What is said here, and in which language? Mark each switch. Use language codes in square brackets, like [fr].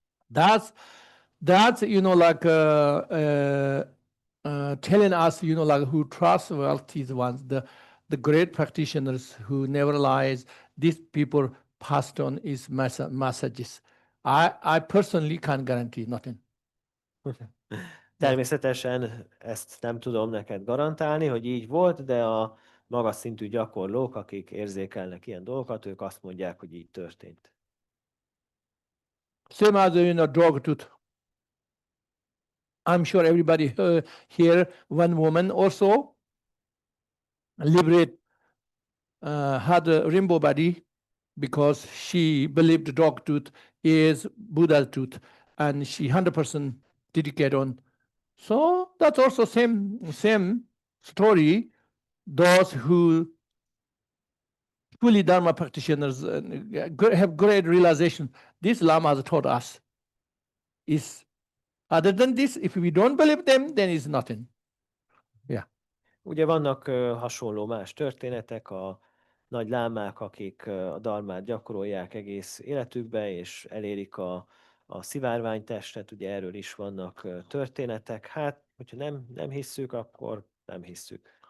[en] That's like telling us, like who trustworthy ones, the great practitioners who never lies. These people passed on his messages. I personally can't guarantee nothing. [hu] Természetesen ezt nem tudom neked garantálni, hogy így volt, de a magas szintű gyakorlók, akik érzékelnek ilyen dolgokat, ők azt mondják, hogy így történt. [en] Same as dog tooth. I'm sure everybody here, one woman also had a rainbow body because she believed dog tooth is Buddha tooth, and she 100% dedicated on. So that's also same story. Those who fully Dharma practitioners have great realization. This Lama has taught us. Is other than this, if we don't believe them, then it's nothing. [hu] Ugye vannak hasonló más történetek, a nagy lámák, akik a dharmát gyakorolják egész életükben, és elérik a szivárványtestet, ugye erről is vannak történetek. Hát, hogyha nem hisszük, akkor nem hisszük.